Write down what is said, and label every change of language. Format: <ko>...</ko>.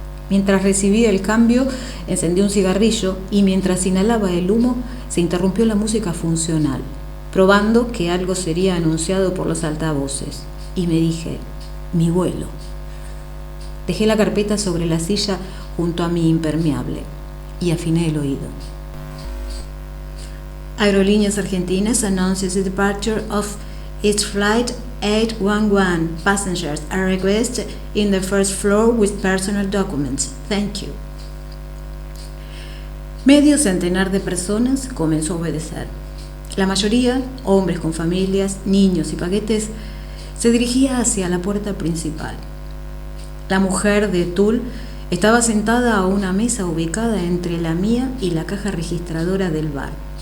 <es>Mientras recibía el cambio, encendí un cigarrillo y mientras inhalaba el humo, se interrumpió la música funcional, probando que algo sería anunciado por los altavoces. Y me dije, mi vuelo. Dejé la carpeta sobre la silla junto a mi impermeable y afiné el oído.</es> <en>Aerolíneas Argentinas announces the departure of its flight 811 passengers are requested in the first floor with personal documents. Thank you.</en> <es>Medio centenar de personas comenzó a obedecer. La mayoría, hombres con familias, niños y paquetes, se dirigía hacia la puerta principal. La mujer de tul estaba sentada a una mesa ubicada entre la mía y la caja registradora del bar.</es>